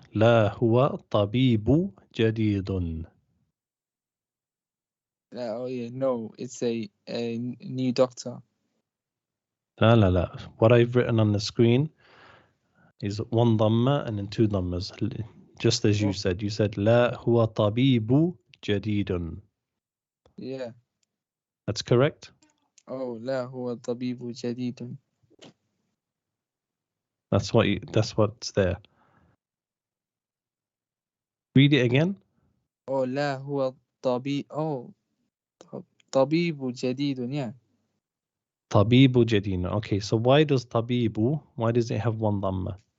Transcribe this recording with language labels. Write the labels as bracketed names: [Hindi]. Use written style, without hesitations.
[Arabic] لا هو طبيب جديد. [English] Oh yeah, no, it's a new doctor. [Arabic] لا لا لا. [English] What I've written on the screen is one dhamma and then two dhammas. Just as you said. You said [Arabic] لا هو طبيب جديد. [English] Yeah. That's correct? [Arabic] Oh, لا هو طبيب جديد. [English] That's what's there. Read it again. [Arabic] Oh, لا هو طبيب. Oh, طبيب جديد. [English] Yeah. [Arabic] طبيب جديد. [English] Okay, so why does it have one dhamma?